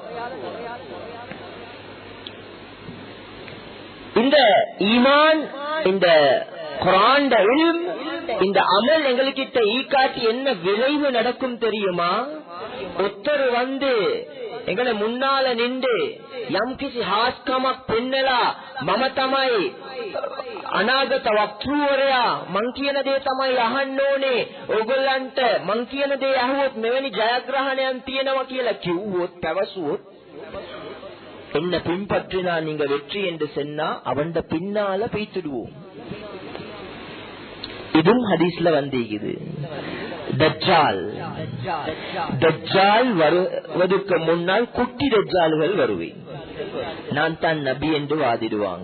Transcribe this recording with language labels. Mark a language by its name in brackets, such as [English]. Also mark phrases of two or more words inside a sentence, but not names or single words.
[Tamil] இந்த ஈமான், இந்த குர்ஆன், இந்த அமல் எங்ககிட்ட ஈக்காட்டி என்ன விளைவு நடக்கும் தெரியுமா? ஒருத்தர் எங்களை முன்னால நின்று [Sinhala] යම් කිසි හාස්කමක් පෙන්නලා මම තමයි අනාගත වක්තෘවරයා, මං කියන දේ තමයි අහන්න ඕනේ, ඕගොල්ලන්ට මං කියන දේ අහුවොත් මෙවැනි ජයග්‍රහණයක් තියෙනවා කියලා කිව්වොත්, පැවසුවොත්, [Tamil] என்ன பின்பற்றினா நீங்க வெற்றி என்று சொன்னா அவன் பின்னால பேசிடுவோம். இதுவும் ஹதீஸ்ல வந்திருக்குது. தஜ்ஜால் வருவதற்கு முன்னால் குட்டி தஜ்ஜால்கள் வருவேன், நான் தான் நபி என்று வாதிடுவாங்க.